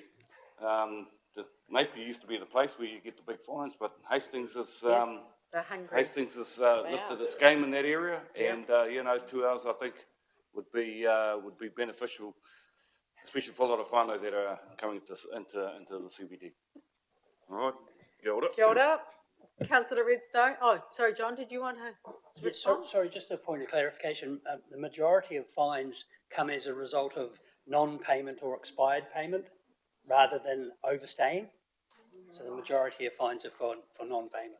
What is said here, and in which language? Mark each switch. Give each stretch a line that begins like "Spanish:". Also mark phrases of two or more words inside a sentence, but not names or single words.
English: Napier used to be the place where you get the big fines, but Hastings is Yes, they're hungry. Hastings has lifted its game in that area, and 2 hours I think would be beneficial, especially for a lot of whānau that are coming into the CBD. All right,
Māori: kia ora. Kia ora.
English: Councillor Redstone. Oh, sorry, John, did you want to Yes, respond? sorry, just a point of clarification. The majority of fines come as a result of non-payment or expired payment rather than overstaying. So the majority of fines are for non-payment.